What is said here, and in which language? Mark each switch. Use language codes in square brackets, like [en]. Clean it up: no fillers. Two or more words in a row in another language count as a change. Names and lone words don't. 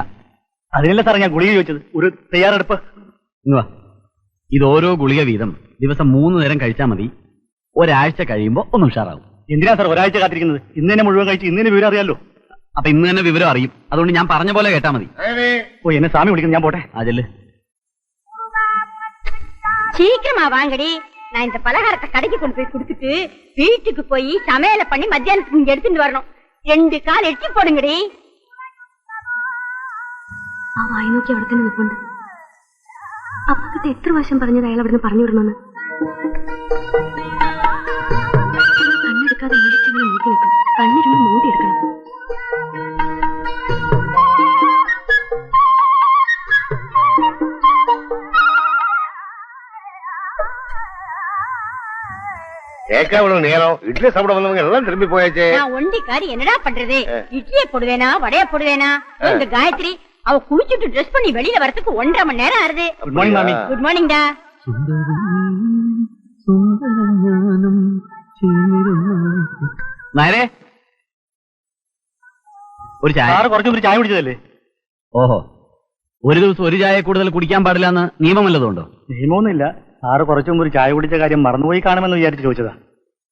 [ml] അതിനല്ല സാർ ഞാൻ ഗുളിക ചോദിച്ചത്. ഒരു തയ്യാറെടുപ്പ്. ഇത് ഓരോ ഗുളിക വീതം ദിവസം 3 നേരം കഴിച്ചാൽ മതി. ഒരാഴ്ച കഴിയുമ്പോ ഒന്ന് ഉഷാറാവും. എന്തിനാ സാർ ഒരാഴ്ച കാത്തിരിക്കുന്നത്? ഇന്ന് തന്നെ മുഴുവൻ കഴിച്ച് ഇന്ന് തന്നെ വിവരം അറിയാലോ. അപ്പൊ ഇന്ന് തന്നെ വിവരം അറിയും. അതുകൊണ്ട് ഞാൻ പറഞ്ഞ പോലെ കേട്ടാ മതി. ഓ, എന്നെ സ്വാമി വിളിക്കുന്നു, ഞാൻ പോട്ടെ. അതല്ലേ, [ta] சீக்கிரமா வாங்கடி. நான் இந்த பலகாரத்தை கடைக்கு கொண்டு போய் கொடுத்துட்டு வீட்டுக்கு போய் சமையல பண்ணி மத்தியானத்துக்கு இங்க எடுத்துட்டு வரணும். 2 கால் எட்டி போடுங்கடி. [ml] ആ വായി നോക്കി അവിടെ തന്നെ നിൽപ്പുണ്ട്. അപ്പക്കിട്ട് എത്ര വർഷം പറഞ്ഞത് അയാൾ അവിടുന്ന് പറഞ്ഞു വിടണമെന്ന്. കണ്ണെടുക്കാതെ ഇടിച്ചങ്ങനെ നോക്കി നിൽക്കും. കണ്ണിരുന്ന് മൂടിയെടുക്കണം. [ta] கேட்காம நேரம் இட்லி சாப்பிட வந்தவங்க எல்லாம் திரும்பி போயாச்சே. நான் ஒண்டிக்காரி என்னடா பண்றது? இட்லியை போடுவேனா வடைய போடுவேனா? இந்த காயத்ரி அவ குளிச்சுட்டு ட்ரெஸ் பண்ணி வெளியில வரதுக்கு 1.5 மணி நேரம் ஆறுது. [en] good morning மாமி. good morning டா. [ml] നേരെ ഒരു ചായ. സാറ് കുറച്ചൊരു ചായ കുടിച്ചതല്ലേ? ഓഹോ, ഒരു ദിവസം ഒരു ചായ കൂടുതൽ കുടിക്കാൻ പാടില്ല എന്ന് നിയമം വല്ലതുണ്ടോ? നിയമമൊന്നുമില്ല. സാറ് കുറച്ചു മുമ്പ് ഒരു ചായ കുടിച്ച കാര്യം മറന്നുപോയി കാണുമെന്ന് വിചാരിച്ച് ചോദിച്ചതാ.